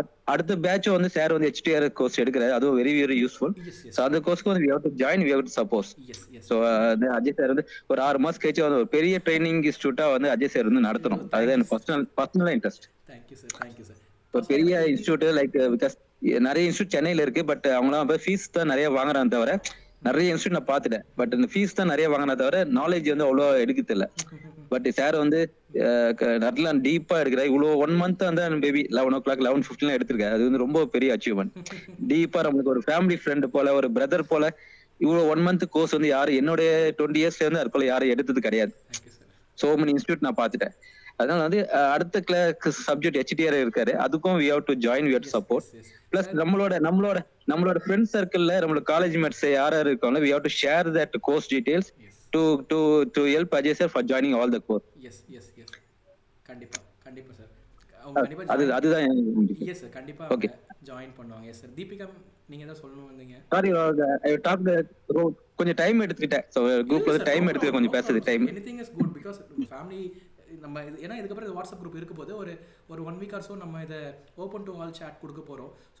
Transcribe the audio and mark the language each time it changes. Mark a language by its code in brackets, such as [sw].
[ta] அடுத்த பேட்ச் வந்து சார் வந்து HTR கோர்ஸ் எடுக்கிறாரு. அது வெரி வெரி யூஸ்ஃபுல். சோ அந்த கோர்ஸ்க்கு வந்து [en] we have to join, we have to support. [ta] So Ajay sir வந்து ஒரு 6 மாசம் கழிச்சு வந்து ஒரு பெரிய ட்ரைனிங் இன்ஸ்டிடியூட்டா வந்து அஜய் சார் வந்து நடத்தணும். அதுதான் எனக்கு பர்சனல் இன்ட்ரெஸ்ட். Thank you sir. ஒரு பெரிய இன்ஸ்டிடியூட் லைக் பிகாஸ் நிறைய இன்ஸ்டியூட் சென்னையில இருக்கு. பட் அவங்களாம் ஃபீஸ் தான் நிறைய வாங்குறாங்க தவிர, நிறைய இன்ஸ்டியூட் நான் பார்த்துட்டேன். பட் இந்த ஃபீஸ் தான் நிறைய வாங்கினா தவிர நாலேஜ் வந்து அவ்வளோ எடுக்கிறது இல்லை. பட் சார் வந்து நல்லா டீப்பா எடுக்கிறார். இவ்வளோ 1 month வந்து மேபி 11 o'clock 11:15 எடுத்திருக்காரு. அது வந்து ரொம்ப பெரிய அச்சீவ்மெண்ட். டீப்பா நம்மளுக்கு ஒரு ஃபேமிலி ஃப்ரெண்ட் போல, ஒரு பிரதர் போல இவ்வளவு 1 month கோர்ஸ் வந்து யாரும் என்னுடைய 20 இயர்ஸ்ல இருந்து அதுக்குள்ள யாரும் எடுத்தது கிடையாது. சோ மெனி இன்ஸ்டியூட் நான் பார்த்துட்டேன். அதனால வந்து அடுத்த சப்ஜெக்ட் HTR இருக்காரு, அதுக்கும் [en] we have to join, we have to support. [ta] Plus நம்மளோட ஃப்ரெண்ட் சர்க்கிள்ல நம்மளோட காலேஜ் மேட்ஸ் யார் யார் இருக்காங்களோ [en] we have to share that course details to help Ajay sir for joining all the course. [ta] S கண்டிப்பா sir. அவங்க கண்டிப்பா அதுதான் எஸ் சார், கண்டிப்பா அவங்க ஜாயின் பண்ணுவாங்க. Yes sir. தீபிகா நீங்க ஏதாவது சொல்லணும் வந்தீங்க? சாரி, ஐ டாக் கொஞ்சம் டைம் எடுத்துக்கிட்டேன். சோ குரூப்ல டைம் எடுத்து கொஞ்சம் பேசுறது time. Anything is good because family நம்ம ஏன்னா இதுக்கப்புறம் இது வாட்ஸ்அப் குரூப் இருக்க போது ஒரு 1 week ஆர் சோ நம்ம இதை [en] open to all chat [ta] கொடுக்க போறோம்.